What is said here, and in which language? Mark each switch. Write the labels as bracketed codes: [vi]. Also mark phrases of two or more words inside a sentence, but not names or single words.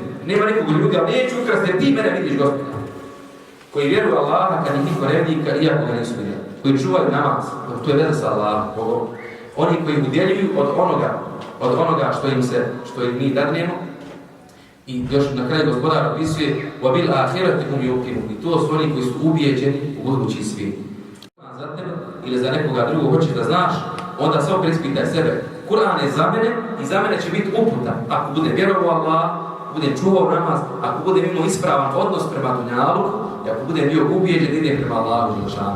[bs] Nema nikog od ljudi, ali neću ukrasti, jer ti mene vidiš, gospodar. Koji vjeruju Allaha kad ih niko ne vidi, iako ga nisu vidio. Koji čuvaju namaz, to je veza sa Allahom, Bogom. Oni koji udjeljuju od onoga što im mi dadnemo. I još na kraju gospodar opisuje [ar] وَبِلْ آخِرَةِ هُمْ يُوقِنُونَ. [bs] I to su oni koji su ubijeđeni u budući svijet. Za tebe ili za nekoga drugog hoćeš da znaš, onda samo preispitaj sebe. Kur'an je za mene i za mene će biti uputa. Ako bude vjerovao Allah, budem čuvao namaz, ako budem imao ispravan odnos prema dunjaluku, i ako budem bio ubijeđen, idem prema Allahu dželešanu.